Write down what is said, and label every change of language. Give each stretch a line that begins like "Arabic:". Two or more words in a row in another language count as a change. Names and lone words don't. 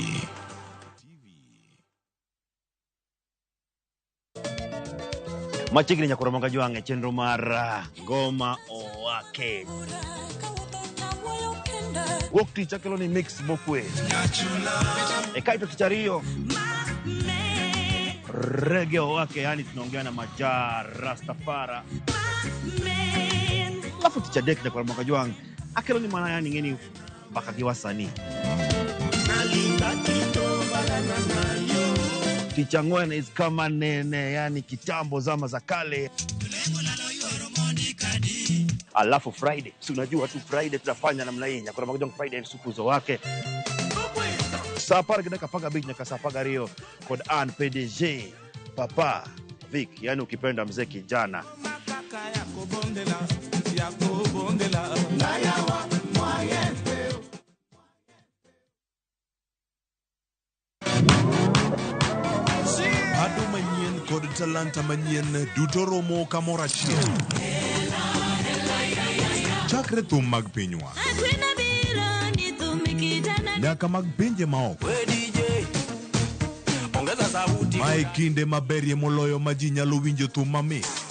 Luo (Kenya and Tanzania): Machiegni nyakoro monga jwang'e chenro mar ngoma owake. Wuok tich akelo ni mix mokwe. Kaito tich ariyo reggae owake,
Swahili: yani tunaongea na Majar Rastafara.
Luo (Kenya and Tanzania): Alafu tich adek nyakoro monga jwang'e akelo ni mana,
Swahili: yani ngeni baka gi wasanii.
Luo (Kenya and Tanzania): Tich ang'wen is kama nene,
Swahili: yani kitambo zama za kale. Alafu Friday, si unajua tu Friday tunafanya namna hii,
Luo (Kenya and Tanzania): nyakora magojong
Swahili: Friday siku zo wake.
Luo (Kenya and Tanzania): Sapar gidaka paga beach nyaka sapaga Rio kod An PDG Papa Vic,
Swahili: yani ukipenda mzee kijana.
Luo (Kenya and Tanzania): Ado manyien kod talanta manyien duto romo kamoro achiel. Chakre thum mag pinywa nyaka mag pinje maoko. Mae kinde maberie moloyo ma ji nyalo winjo thum mamit.